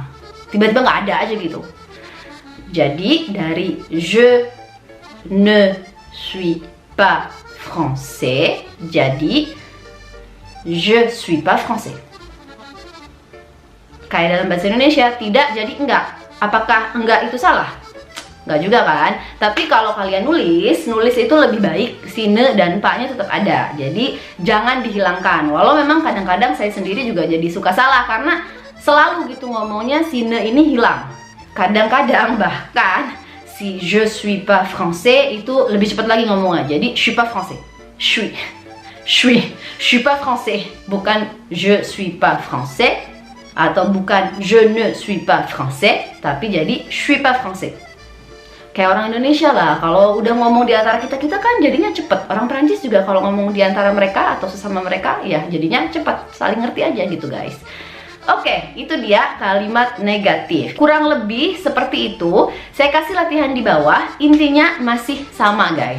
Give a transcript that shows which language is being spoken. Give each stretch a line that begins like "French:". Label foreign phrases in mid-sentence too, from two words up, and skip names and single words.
Indonesian: Tiba-tiba nggak ada aja gitu. Jadi dari
French: je ne suis pas français,
Indonesian: jadi
French: je suis pas français.
Indonesian: Kayak dalam bahasa Indonesia, tidak jadi enggak. Apakah enggak itu salah? Enggak juga kan? Tapi kalau kalian nulis itu lebih baik si ne dan pa-nya tetap ada. Jadi jangan dihilangkan. Walau memang kadang-kadang saya sendiri juga jadi suka salah karena selalu gitu ngomongnya si ne ini hilang. Kadang-kadang bahkan si
French: je suis pas français
Indonesian: itu lebih cepat lagi ngomongnya.
French: Jadi je suis pas français. Je suis pas français.
Indonesian: Bukan
French: je suis pas français
Indonesian: atau bukan
French: je ne suis pas français,
Indonesian: tapi jadi
French: je suis pas français.
Indonesian: Kayak orang Indonesia lah, kalau udah ngomong di antara kita kan jadinya cepet. Orang Prancis juga kalau ngomong di antara mereka atau sesama mereka, ya jadinya cepet, saling ngerti aja gitu guys. Oke, itu dia kalimat negatif. Kurang lebih seperti itu. Saya kasih latihan di bawah. Intinya masih sama, guys.